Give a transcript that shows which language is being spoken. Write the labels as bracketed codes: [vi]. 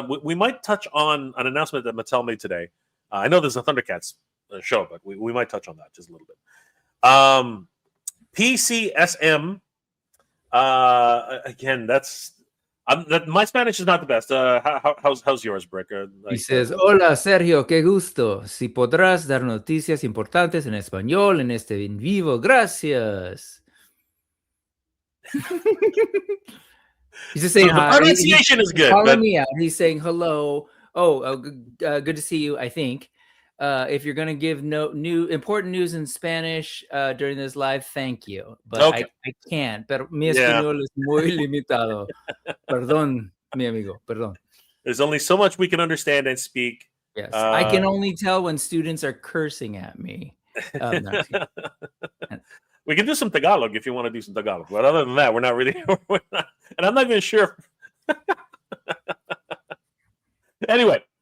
[en] We might touch on an announcement that Mattel made today. I know there's a Thundercats show, but we might touch on that just a little bit. PCSM. Again, my Spanish is not the best. How's yours, Brick? He says, [es] hola, Sergio, qué gusto. Si podrás dar noticias importantes en español en este en vivo. Gracias. [en] He's just saying hi. The pronunciation is good. Calling me out. He's saying hello. Good to see you, I think. If you're going to give new important news in Spanish during this live, thank you. But okay. I can't. [es] Pero mi español es muy limitado. Perdón, mi amigo. Perdón. [en] There's only so much we can understand and speak. Yes. I can only tell when students are cursing at me. We can do some Tagalog if you want to do some Tagalog. But other than that, we're not really. And I'm not even sure. Anyway.